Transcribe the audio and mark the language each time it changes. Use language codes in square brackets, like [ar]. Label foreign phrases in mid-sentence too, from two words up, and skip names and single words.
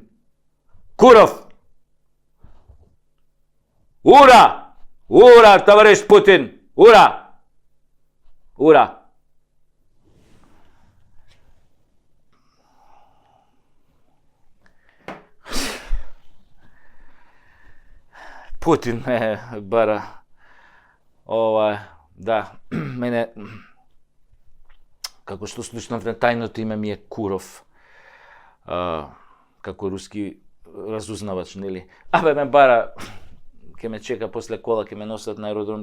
[ru] Куров. Ура! Ура, товарищ Путин! Ура! Ура! [mk] Путин бара. Да, мене, како што слушнав, тајното име ми е Куров. Како руски разузнавач, нели? Ме бара, ке ме чека после кола, ке ме носат на аеродром.